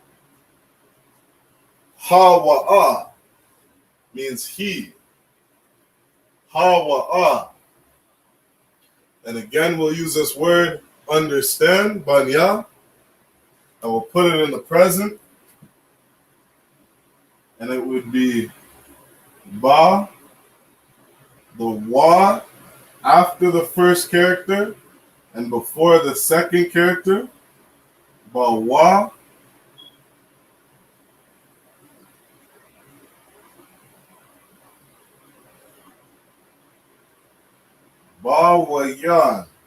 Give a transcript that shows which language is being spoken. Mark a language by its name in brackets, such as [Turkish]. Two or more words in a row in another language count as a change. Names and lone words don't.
[English] Ha-wa-ah means he. Ha-wa-ah. And again, we'll use this word understand, banya, and we'll put it in the present. And it would be ba, the wa after the first character and before the second character. Ba wa. Ba wa yan.